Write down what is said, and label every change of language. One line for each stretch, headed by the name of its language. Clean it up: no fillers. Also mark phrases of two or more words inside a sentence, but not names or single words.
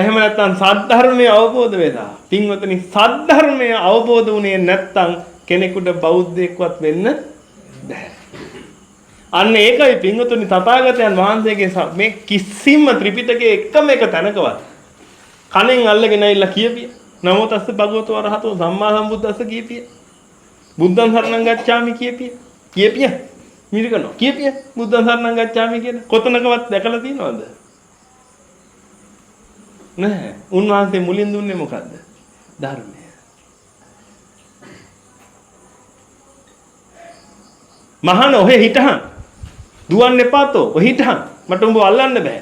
Sinhala: එහෙම නැත්නම් සද්ධර්මයේ අවබෝධ වෙලා. පින්වතුනි සද්ධර්මයේ අවබෝධ වුණේ නැත්නම් කෙනෙකුට බෞද්ධයෙක්වත් වෙන්න බැහැ. අන්න ඒකයි පින්වතුනි තථාගතයන් වහන්සේගේ මේ කිසිම ත්‍රිපිටකයේ එකම එක තැනකවත් කණෙන් අල්ලගෙන ඇවිල්ලා කියපිය.
Pali: නමෝ තස්ස භගවතු වරහතෝ සම්මා සම්බුද්දස්ස කියපිය. බුද්ධං සරණං ගච්ඡාමි
Sinhala: කියපිය. කියපිය. මිරිකනෝ කියපිය.
Pali: බුද්ධං සරණං ගච්ඡාමි
Sinhala: කියන කොතනකවත් දැකලා තියෙනවද? නැහැ. උන්වහන්සේ මුලින් දුන්නේ මොකද්ද? ධර්මය. මහාන ඔහෙ හිටහන්. දුවන්න එපාතෝ. ඔහෙ හිටහන්. මට උඹ අල්ලන්න බෑ.